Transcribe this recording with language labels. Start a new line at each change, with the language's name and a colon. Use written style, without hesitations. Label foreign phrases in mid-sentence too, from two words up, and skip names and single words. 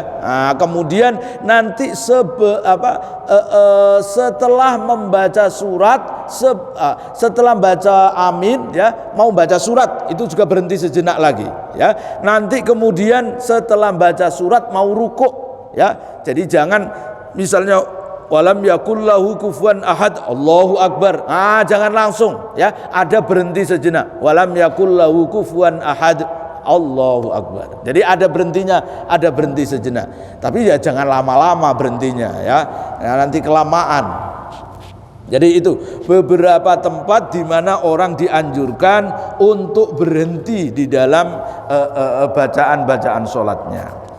Indonesian: Kemudian nanti setelah membaca surat, setelah baca amin ya, mau baca surat itu juga berhenti sejenak lagi ya. Nanti kemudian setelah baca surat mau rukuk ya, jadi jangan misalnya
Arabic: ولم يكن له كفوا أحد الله أكبر,
Indonesian: jangan langsung ya, ada berhenti sejenak,
Arabic: ولم يكن له كفوا أحد الله أكبر.
Indonesian: Jadi ada berhentinya, ada berhenti sejenak. Tapi ya jangan lama-lama berhentinya ya. Nanti kelamaan. Jadi itu beberapa tempat di mana orang dianjurkan untuk berhenti di dalam bacaan-bacaan sholatnya.